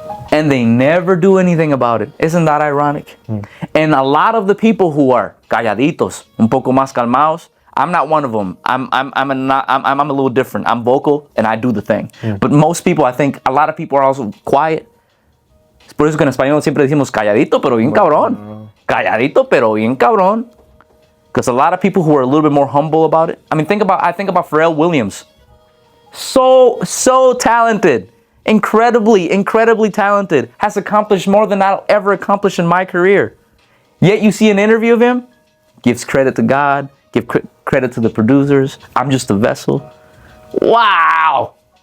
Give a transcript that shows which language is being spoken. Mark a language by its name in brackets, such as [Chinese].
[English] And they never do anything about it. Isn't that ironic? And a lot of the people who are [Spanish] calladitos, un poco más calmados, [English] I'm not one of them. I'm a little different. I'm vocal and I do the thing. But most people, I think, a lot of people are also quiet. [Spanish] Es por eso que en español siempre decimos calladito pero bien cabrón. Calladito pero bien cabrón. [English] Because a lot of people who are a little bit more humble about it. I think about Pharrell Williams. So talented. Incredibly talented. Has accomplished more than I'll ever accomplish in my career. Yet you see an interview of him, gives credit to God, give credit to the producers. I'm just a vessel. Wow.